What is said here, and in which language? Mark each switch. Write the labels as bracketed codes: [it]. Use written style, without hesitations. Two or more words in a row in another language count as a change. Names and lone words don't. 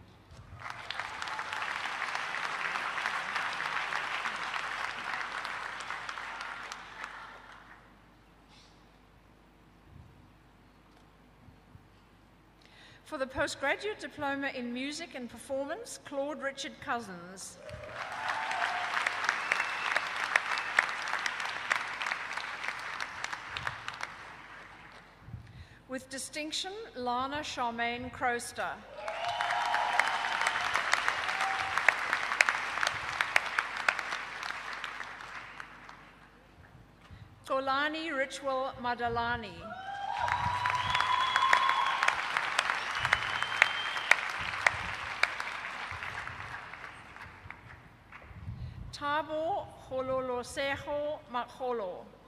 [en] For the postgraduate diploma in music and performance, Claude Richard Cousins. With distinction, Lana Charmaine Croster. Kolani Richwell Madalani. Tabo Hololosejo Makolo.